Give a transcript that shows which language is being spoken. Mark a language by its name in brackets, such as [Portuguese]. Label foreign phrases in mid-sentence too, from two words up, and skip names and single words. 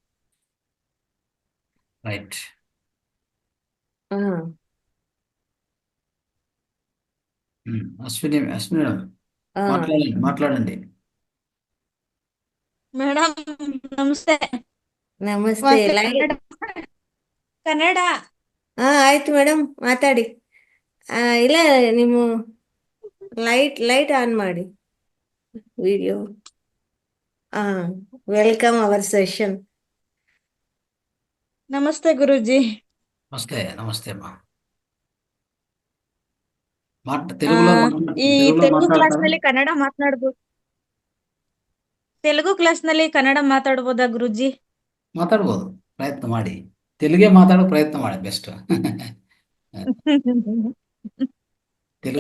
[Telugu] రైట్. అశ్విని మేడం మాట్లాడండి. మేడం నమస్తే. నమస్తే. [Kannada] ಕನ್ನಡ. ಆಯ್ತು ಮೇಡಮ್, ಮಾತಾಡಿ. ಇಲ್ಲ, ನೀವು [English] light on [Kannada] ಮಾಡಿ ವಿಡಿಯೋ. [English] Welcome our session. [Kannada] ನಮಸ್ತೆ ಗುರೂಜಿ. [Telugu] నమస్తే నమస్తే అమ్మా. ಆ, తెలుగులో ಈ తెలుగులో [Kannada] ತೆಲುಗು ಕ್ಲಾಸ್ [Telugu] మాట్లాడతారా? [Kannada] ನಲ್ಲಿ ಕನ್ನಡ ಮಾತನಾಡ್ಬೋದು. ತೆಲುಗು ಕ್ಲಾಸ್ ನಲ್ಲಿ ಕನ್ನಡ ಮಾತಾಡ್ಬೋದಾ ಗುರೂಜಿ? ಮಾತಾಡ್ಬೋದು, ಪ್ರಯತ್ನ ಮಾಡಿ. ತೆಲುಗೇ ಮಾತಾಡೋ ಪ್ರಯತ್ನ ಮಾಡಿ ಬೆಸ್ಟ್. [Telugu] తెలుగు